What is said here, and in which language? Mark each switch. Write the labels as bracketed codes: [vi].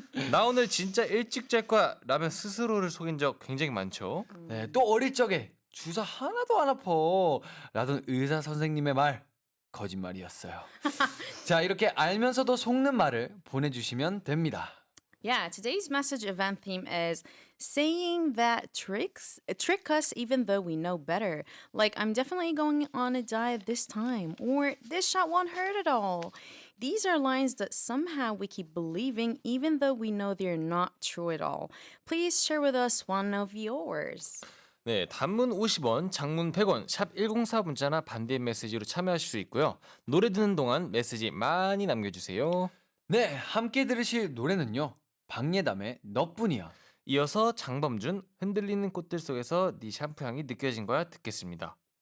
[ko] 나 오늘 진짜 일찍 잘 거야 라며 스스로를 속인 적 굉장히 많죠. 네, 또 어릴 적에 주사 하나도 안 아파 라던 의사 선생님의 말 거짓말이었어요. 자, 이렇게 알면서도 속는 말을 보내주시면 됩니다. [en] Yeah, today's message event theme is saying that trick us even though we know better. Like, I'm definitely going on a diet this time, or this shot won't hurt at all. These are lines that somehow we keep believing even though we know they're not true at all. Please share with us one of yours. [ko] 네, 단문 50원, 장문 100원, 샵 1044 문자나 반대 메시지로 참여하실 수 있고요. 노래 듣는 동안 메시지 많이 남겨주세요. 네, 함께 들으실 노래는요. 박예담의 너뿐이야. 이어서 장범준 흔들리는 꽃들 속에서 네 샴푸 향이 느껴진 거야 듣겠습니다.